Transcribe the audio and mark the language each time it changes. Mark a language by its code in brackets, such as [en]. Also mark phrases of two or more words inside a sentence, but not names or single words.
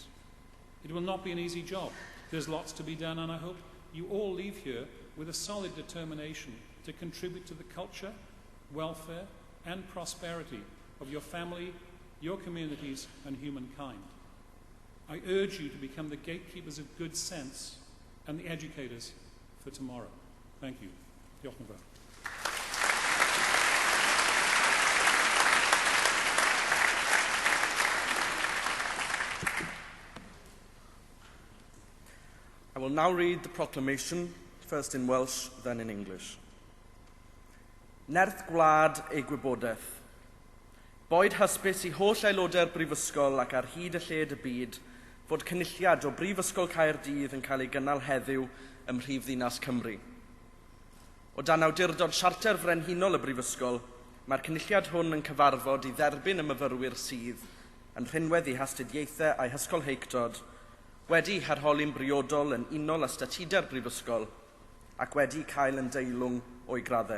[en] It will not be an easy job. There's lots to be done, and I hope you all leave here with a solid determination to contribute to the culture, welfare, and prosperity of your family, your communities, and humankind. I urge you to become the gatekeepers of good sense and the educators for tomorrow. Thank you. [cy] Diolch yn fawr. [en] I will now read the proclamation, first in Welsh, then in English. [cy] Nerth gwlad ei gwybodaeth. Boed hysbys i holl aelodau'r brifysgol ac ar hyd y lled y byd fod cynulliad o Brifysgol Caerdydd yn cael ei gynnal heddiw ym Mhrifddinas Cymru. O dan awdurdod siarter frenhinol y brifysgol, mae'r cynulliad hwn yn cyfarfod i dderbyn y myfyrwyr sydd yn rhinwedd i hastudiaethau a'i hysgolheictod, wedi harholi'n briodol yn unol â statudau'r brifysgol ac wedi cael yn deilwng o'i graddau.